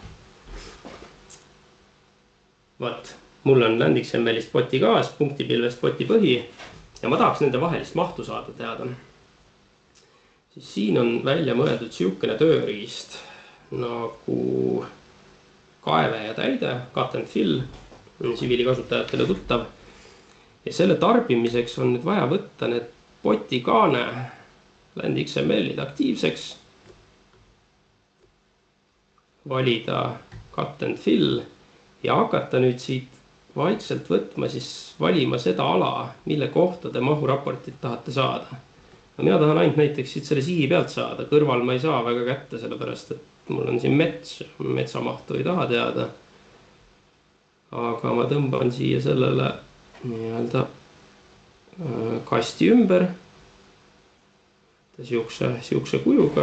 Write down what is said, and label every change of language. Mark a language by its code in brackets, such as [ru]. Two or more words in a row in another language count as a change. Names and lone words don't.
[et] Vaat, mul on LandXML-ist poti kaas, punktipilvest poti põhi ja ma tahaks nende vahelist mahtu saada teada. Siis siin on välja mõeldud siukene tööriist nagu kaeve ja täide, [en] cut and fill, [et] siviilikasutajatele tuttav. Ja selle tarbimiseks on nüüd vaja võtta need poti kaane LandXML-id aktiivseks, valida [en] cut and fill [et] ja hakata nüüd siit vaikselt võtma, siis valima seda ala, mille kohta te mahuraportit tahate saada. No mina tahan ainult näiteks siit selle sihi pealt saada, kõrval ma ei saa väga kätte, sellepärast et mul on siin metsamahtu ei taha teada. Aga ma tõmban siia sellele nii-öelda kasti ümber siukse kujuga.